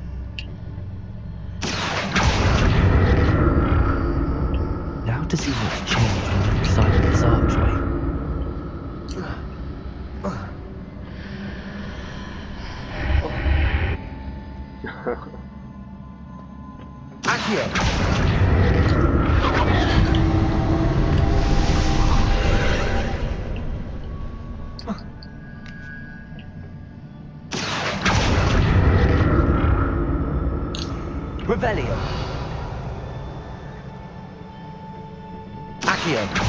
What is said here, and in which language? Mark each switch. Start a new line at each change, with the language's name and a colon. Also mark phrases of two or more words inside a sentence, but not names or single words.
English: Now to see what's changed on each side of this archway. Accio. Revelio. Accio.